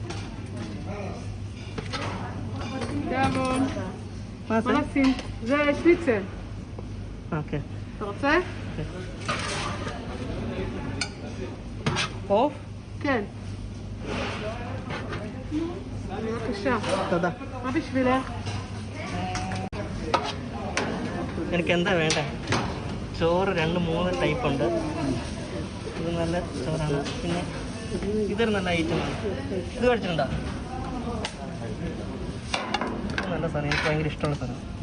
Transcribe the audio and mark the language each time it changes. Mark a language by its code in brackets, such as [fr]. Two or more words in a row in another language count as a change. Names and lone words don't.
[he] זה שניצל. אוקיי. אתה רוצה? עוף? כן. בבקשה. תודה. מה בשבילך? [ml] എനിക്ക് എന്താ വേണ്ടേ? ചോറ് 2-3 ടൈപ്പ് ഉണ്ട്. ഇത് നല്ല ചോറാണ്. പിന്നെ ഇതൊരു നല്ല ഐറ്റമാണ്. ഇത് കഴിച്ചിട്ടുണ്ടോ? നല്ല സാധനം, എനിക്ക് ഭയങ്കര ഇഷ്ടമുള്ള സാധനം.